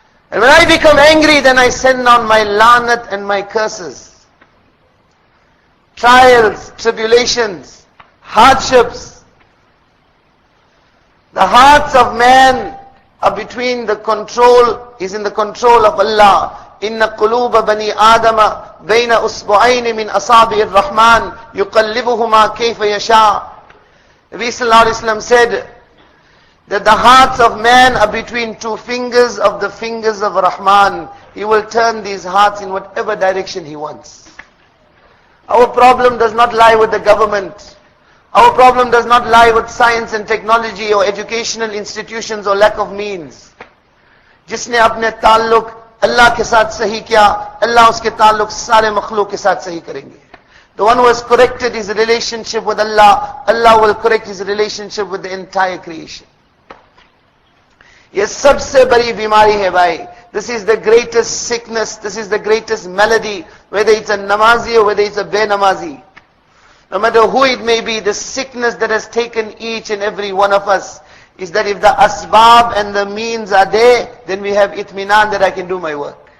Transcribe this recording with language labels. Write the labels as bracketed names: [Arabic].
[English] And when I become angry, then I send down my lanat and my curses. Trials, tribulations, hardships. The hearts of man are between the control, is in the control of Allah. [Arabic] إن قلوب بني آدم بين أصبعين من أصابع الرحمن يقلبهما كيف يشاء. [English] Nabi Sallallahu Alaihi Wasallam said that the hearts of man are between 2 fingers of the fingers of Rahman. He will turn these hearts in whatever direction He wants. Our problem does not lie with the government. Our problem does not lie with science and technology or educational institutions or lack of means. [Hindi] जिसने अपने ताल्लुक Allah के साथ सही किया, Allah उसके ताल्लुक सारे मखलूक के साथ सही करेंगे. [English] The one who has corrected his relationship with Allah, Allah will correct his relationship with the entire creation. [Hindi] ये सबसे बड़ी बीमारी है भाई. [English] This is the greatest sickness, this is the greatest malady, whether it's a namazi or whether it's a benamazi. No matter who it may be, the sickness that has taken each and every one of us is that if the asbab and the means are there, then we have itminan that I can do my work.